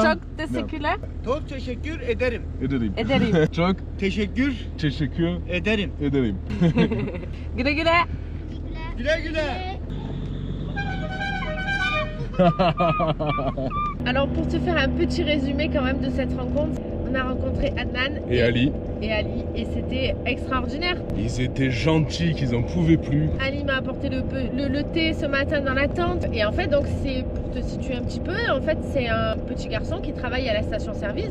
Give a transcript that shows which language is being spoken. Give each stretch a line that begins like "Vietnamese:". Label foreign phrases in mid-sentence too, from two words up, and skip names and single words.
Turkish: Çok teşekkürler. Çok teşekkür ederim. Ederim. Çok Teşekkür ederim. ederim. Güle güle. Güle güle.
French: Alors pour te faire un petit résumé quand même de cette rencontre, on a rencontré Adnan et Ali. Et c'était extraordinaire. Ils étaient gentils qu'ils en pouvaient plus. Ali m'a apporté le thé ce matin dans la tente. Et en fait, donc c'est pour te situer un petit peu, en fait c'est un petit garçon qui travaille à la station-service.